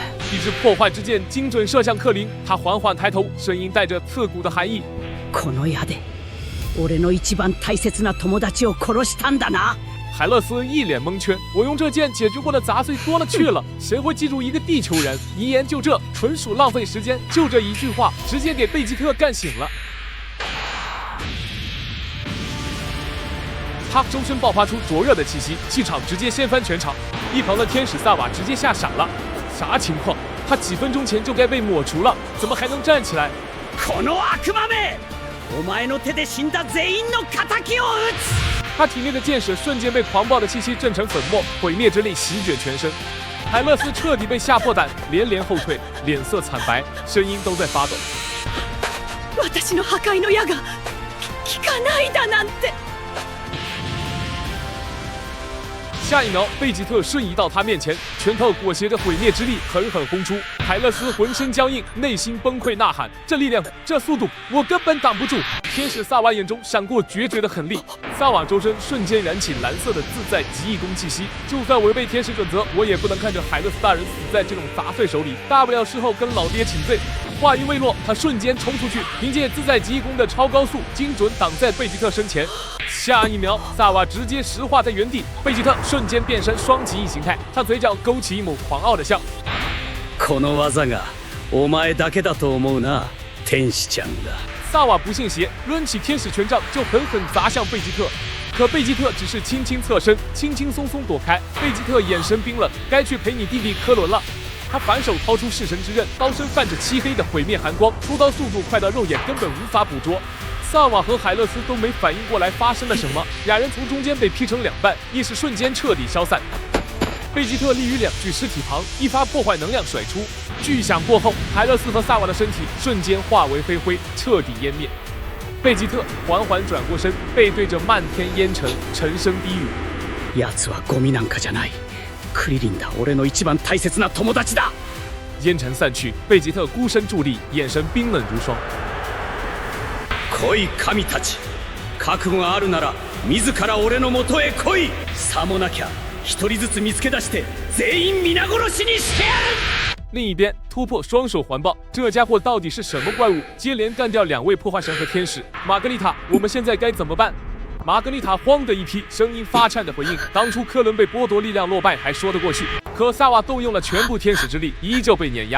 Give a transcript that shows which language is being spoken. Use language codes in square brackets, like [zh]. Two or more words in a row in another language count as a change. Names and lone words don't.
[zh] 一支破坏之箭精准射向克林，他缓缓抬头，声音带着刺骨的寒意：“ [ja] この矢で俺の一番大切な友達を殺したんだな。” [zh] 海勒斯一脸蒙圈，我用这剑解决过的杂碎多了去了，谁会记住一个地球人？遗言就这，纯属浪费时间。就这一句话，直接给贝吉特干醒了。他周身爆发出灼热的气息，气场直接掀翻全场。一旁的天使萨瓦直接吓傻了，啥情况？他几分钟前就该被抹除了，怎么还能站起来？ [ja] この悪魔め！お前の手で死んだ全員の仇を討つ！ [zh] 他体内的箭矢瞬间被狂暴的气息震成粉末，毁灭之力席卷全身。海勒斯彻底被吓破胆，连连后退，脸色惨白，声音都在发抖。 [ja] 私の破壊の矢が効かないだなんて。 [zh] 下一秒，贝吉特瞬移到他面前，拳头裹挟着毁灭之力狠狠轰出。海勒斯浑身僵硬，内心崩溃呐喊：“这力量，这速度，我根本挡不住！” 天使萨瓦眼中闪过决绝的狠戾，萨瓦周身瞬间燃起蓝色的自在极意功气息。就算违背天使准则，我也不能看着海勒斯大人死在这种杂碎手里，大不了事后跟老爹请罪。话音未落，他瞬间冲出去，凭借自在极意功的超高速，精准挡在贝吉特身前。下一秒，萨瓦直接石化在原地，贝吉特瞬间变身双极意形态，他嘴角勾起一抹狂傲的笑。 [ja] この技がお前だけだと思うな、天使ちゃんが。 [zh] 萨瓦不信邪，抡起天使权杖就狠狠砸向贝吉特。可贝吉特只是轻轻侧身，轻轻松松躲开。贝吉特眼神冰冷，该去陪你弟弟科伦了。他反手掏出弑神之刃，刀身泛着漆黑的毁灭寒光，出刀速度快到肉眼根本无法捕捉。萨瓦和海勒斯都没反应过来发生了什么，俩人从中间被劈成2半，意识瞬间彻底消散。贝吉特立于2具尸体旁，一发破坏能量甩出，巨响过后，海勒斯和萨瓦的身体瞬间化为飞灰，彻底湮灭。贝吉特缓缓转过身，背对着漫天烟尘，沉声低语：“ [ja] 奴はゴミなんかじゃない。クリリンだ、俺の一番大切な友達だ。” [zh] 烟尘散去，贝吉特孤身伫立，眼神冰冷如霜。 [ja] 来い神たち、覚悟があるなら自ら俺の元へ来い。さもなきゃ一人ずつ見つけ出して全員皆殺しにしてやる。 [zh] 另一边，突破双手环抱，这家伙到底是什么怪物？接连干掉2位破坏神和天使。玛格丽塔，我们现在该怎么办？玛格丽塔慌的一批，声音发颤的回应：当初克伦被剥夺力量落败还说得过去，可萨瓦动用了全部天使之力，依旧被碾压。